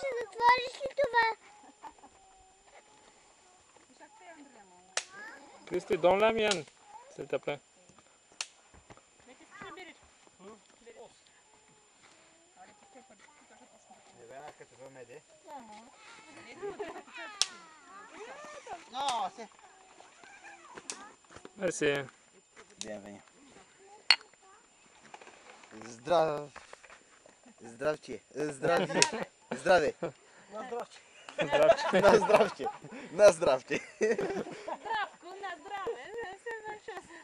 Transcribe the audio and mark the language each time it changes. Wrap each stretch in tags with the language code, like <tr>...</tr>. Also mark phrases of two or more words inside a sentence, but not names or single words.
<bg>отвориш ли това?</bg> <en>Cristi, don't let me in,</en> <fr>s'il te plaît. Merci. Bienvenue.</fr> <bg>Здравче. Здравие. Здраве. Здравче. На здравче. На здравче. Здравко, на здраве. Се наша.</bg>